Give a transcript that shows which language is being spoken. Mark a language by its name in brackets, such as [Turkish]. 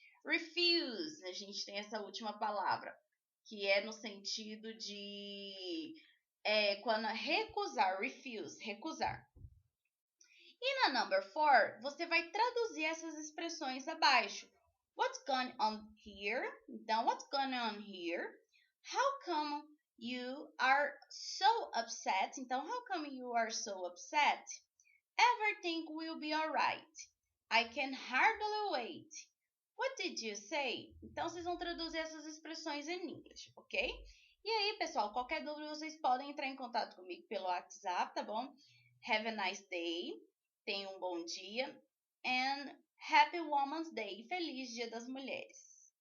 [Portuguese] Refuse, a gente tem essa última palavra, que é no sentido de quando recusar, refuse, recusar. E na number 4, você vai traduzir essas expressões abaixo. [English] What's going on here? Então, what's going on here? How come you are so upset? Então, how come you are so upset? Everything will be alright. I can hardly wait. What did you say? [Portuguese] Então, vocês vão traduzir essas expressões em inglês, ok? E aí, pessoal, qualquer dúvida, vocês podem entrar em contato comigo pelo WhatsApp, tá bom? [English] Have a nice day. [Portuguese] Tenha um bom dia. [English] And Happy Women's Day. [Portuguese] Feliz Dia das Mulheres.